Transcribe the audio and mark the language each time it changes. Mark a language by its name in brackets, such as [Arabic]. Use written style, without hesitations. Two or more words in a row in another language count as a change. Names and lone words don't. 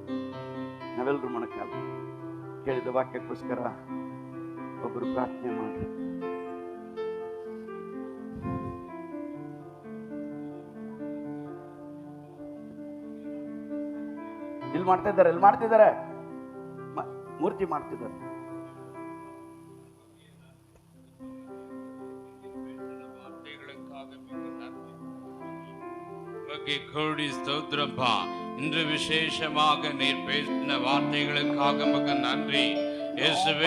[Kannada] ಕೇಳಿದ ವಾಕ್ಯಕ್ಕೋಸ್ಕರ ಒಬ್ಬರು ಪ್ರಾರ್ಥನೆ ಮಾಡ್ರಿ. ಇಲ್ಲಿ ಮಾಡ್ತಿದ್ದಾರೆ, ಮೂರ್ತಿ ಮಾಡ್ತಿದ್ದಾರೆ. [Tamil] கோடி ஸ்தோத்திரப்பா. இன்று விசேஷமாக நீர் பேசின வார்த்தைகளுக்காக மக்கு நன்றி இயேசுவே.